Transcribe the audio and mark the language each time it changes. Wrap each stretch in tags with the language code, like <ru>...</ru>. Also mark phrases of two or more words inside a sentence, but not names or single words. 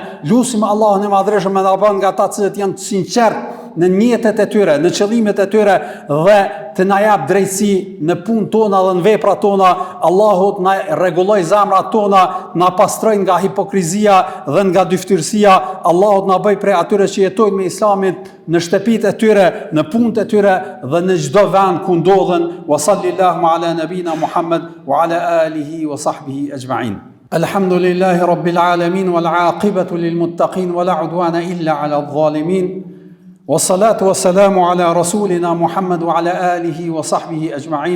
<sq>Lutim Allahun e Madhërisëm me na bën nga ata që janë të sinqertë në njetet e tyre, në qëllimet e tyre, dhe të na jap drejtësi në punë tona dhe në vepra tona. Allahu na rregulloj zemrat tona, na pastroj nga hipokrizia dhe nga dyftyrësia. Allahu na bëj prej atyre që jetojnë me Islamin në shtëpitë e tyre, në punët e tyre dhe në çdo vend ku ndodhen.</sq> <ar>وصلى الله على نبينا محمد وعلى آله وصحبه أجمعين. الحمد لله رب العالمين والعاقبة للمتقين ولا عدوان إلا على الظالمين. والصلاة والسلام على رسولنا محمد وعلى آله وصحبه أجمعين.</ar>